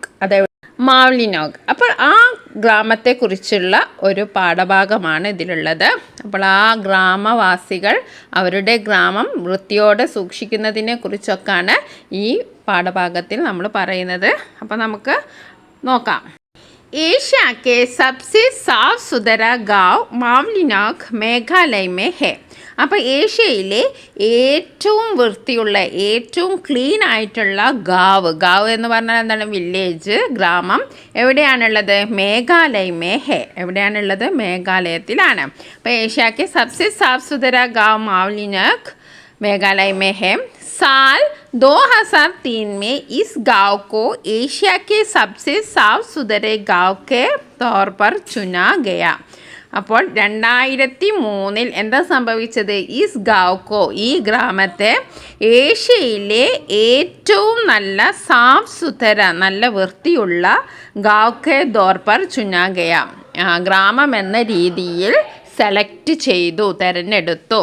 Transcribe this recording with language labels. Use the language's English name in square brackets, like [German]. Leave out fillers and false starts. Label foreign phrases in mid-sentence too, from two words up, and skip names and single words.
[Malayalam] അതായത് മാവ്ലിനോഗ്. അപ്പോൾ ആ ഗ്രാമത്തെക്കുറിച്ചുള്ള ഒരു പാഠഭാഗമാണ് ഇതിലുള്ളത്. അപ്പോൾ ആ ഗ്രാമവാസികൾ അവരുടെ ഗ്രാമം വൃത്തിയോടെ സൂക്ഷിക്കുന്നതിനെ കുറിച്ചൊക്കെയാണ് ഈ പാഠഭാഗത്തിൽ നമ്മൾ പറയുന്നത്. അപ്പോൾ നമുക്ക് നോക്കാം. [Hindi] एशिया के सबसे साफ सुथरा गाँव മാവ്ലിനോഗ് मेघालय में है. [Malayalam] അപ്പോൾ ഏഷ്യയിലെ ഏറ്റവും വൃത്തിയുള്ള, ഏറ്റവും ക്ലീൻ ആയിട്ടുള്ള ഗാവ് എന്ന് പറഞ്ഞാൽ എന്താണ്? വില്ലേജ്, ഗ്രാമം. എവിടെയാണുള്ളത്? [Hindi] मेघालय में है. [Malayalam] എവിടെയാണുള്ളത്? മേഘാലയത്തിലാണ്. അപ്പോൾ [Hindi] एशिया के सबसे साफ सुथरा गाँव [Malayalam] മാവ്ലിനോഗ് [Hindi] मेघालय में है. साल 2003 में इस गांव को एशिया के सबसे साफ सुथरे गांव के तौर पर चुना गया. [Malayalam] അപ്പോൾ 2003 എന്താ സംഭവിച്ചത്? [Hindi] इस गांव को, [Malayalam] ഈ ഗ്രാമത്തെ ഏഷ്യയിലെ ഏറ്റവും നല്ല [Hindi] साफ सुथरा, [Malayalam] നല്ല വൃത്തിയുള്ള [Hindi] गांव के तौर पर चुना गया, [Malayalam] ഗ്രാമം എന്ന രീതിയിൽ സെലക്ട് ചെയ്തു, തിരഞ്ഞെടുത്തു.